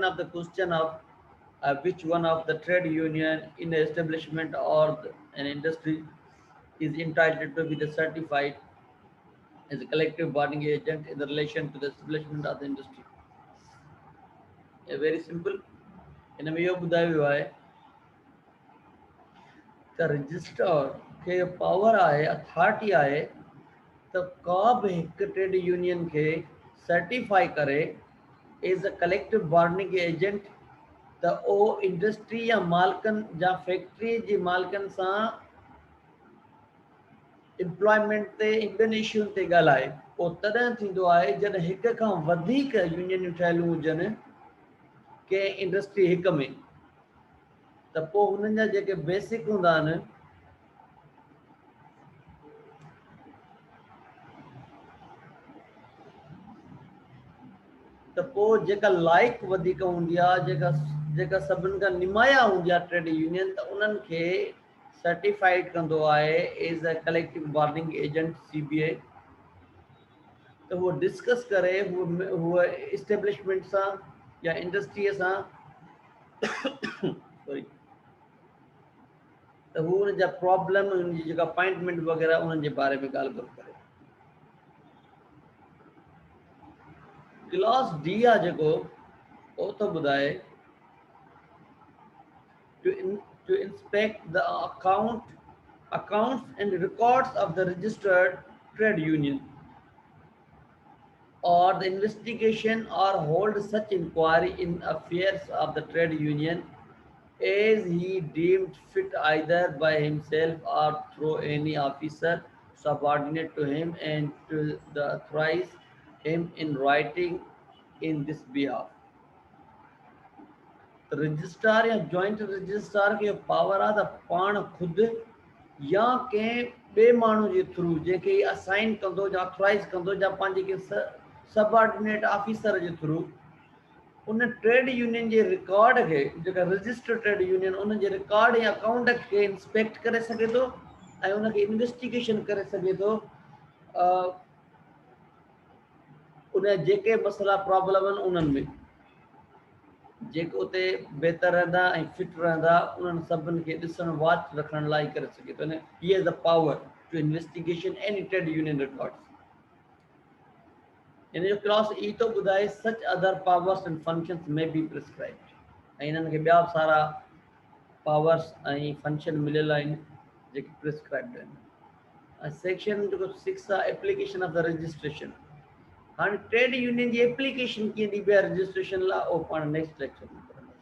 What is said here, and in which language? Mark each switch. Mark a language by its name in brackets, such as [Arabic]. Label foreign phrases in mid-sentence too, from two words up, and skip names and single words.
[English] of the question of which one of the trade union in the establishment or an industry is entitled to be the certified as a collective bargaining agent in the relation to the establishment of the industry। very simple। [Sindhi] हिन में इहो ॿुधायो वियो आहे त रजिस्ट्रार खे पावर आहे, अथॉरिटी आहे त का बि हिकु [English] trade union [Sindhi] खे सर्टिफाई करे [English] as a collective bargaining agent, [Sindhi] त उहो इंडस्ट्री या मालिकनि या फैक्ट्री जे मालिकनि सां एम्प्लॉयमेंट ते ॿियनि इशूनि ते ॻाल्हाए। पोइ तॾहिं थींदो आहे जॾहिं हिक खां वधीक यूनियनियूं ठहियलूं हुजनि कंहिं इंडस्ट्री हिक में, त पोइ हुननि जा जेके बेसिक हूंदा आहिनि त पोइ जेका लाइक वधीक हूंदी आहे, जेका सभिनि खां निमाया हूंदी आहे [English] trade union, [Sindhi] त उन्हनि खे सर्टिफाइड कंदो आहे [English] as a collective bargaining agent [Sindhi] CBA। त उहो डिस्कस करे हूअ इस्टेब्लिशमेंट सां या इंडस्ट्रीअ सां सॉरी, त हू हुन जा प्रॉब्लम, हुनजी जेका अपॉइंटमेंट वग़ैरह उन्हनि जे बारे में ॻाल्हि ॿोल करे। [English] clause D [Sindhi] आहे जेको उहो थो ॿुधाए [English] to inspect the accounts and records of the registered trade union or the investigation or hold such inquiry in affairs of the trade union as he deemed fit either by himself or through any officer subordinate to him and to the authorize him in writing in this behalf। [Sindhi] रजिस्ट्रार या [English] joint registrar [Sindhi] खे पावर आहे त पाण खुदि या कंहिं ॿिए माण्हू जे थ्रू जंहिंखे असाइन कंदो या ऑथराइज़ कंदो या पंहिंजे कंहिं [English] subordinate officer [Sindhi] जे थ्रू उन [English] trade union [Sindhi] जे रिकॉर्ड खे, जेका [English] registered trade union, [Sindhi] उन जे रिकॉर्ड या अकाउंट खे इंस्पेक्ट करे सघे थो ऐं उनखे इन्वेस्टिगेशन करे सघे थो उन जेके मसइला प्रॉब्लम आहिनि उन्हनि में। जेको उते बहितर रहंदा ऐं फिट रहंदा उन्हनि सभिनि खे ॾिसण वाच रखण लाइ करे सघे थो। [English] He is the power to investigation any trade union records. [Sindhi] इन जो [English] clause E [Sindhi] थो ॿुधाए [English] such other powers and functions may be prescribed, [Sindhi] ऐं इन्हनि खे ॿिया सारा पावर्स ऐं फंक्शन मिलियल आहिनि जेके प्रिस्क्राइब्ड आहिनि। सेक्शन जेको 6 आहे [English] application of the registration. [Sindhi] हाणे ट्रेड यूनियन जी एप्लीकेशन कीअं ॾिबी आहे रजिस्ट्रेशन लाइ, उहो पाण [English] next lecture [Sindhi] में